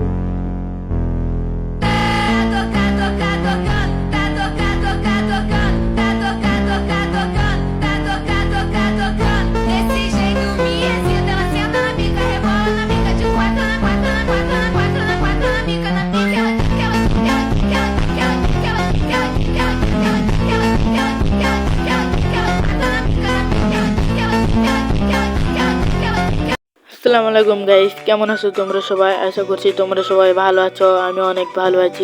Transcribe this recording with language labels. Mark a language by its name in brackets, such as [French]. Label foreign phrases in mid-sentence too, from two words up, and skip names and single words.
[Portuguese] Desse jeito me excita, ela senta na pica, rebola na pica, de quatro na quatro na quatro na quatro na quatro na pica, na pica, [Arabic] السلام عليكم [Bangla] গাইস, কেমন আছো তোমরা সবাই? আশা করছি তোমরা সবাই ভালো আছো। আমি অনেক ভালো আছি।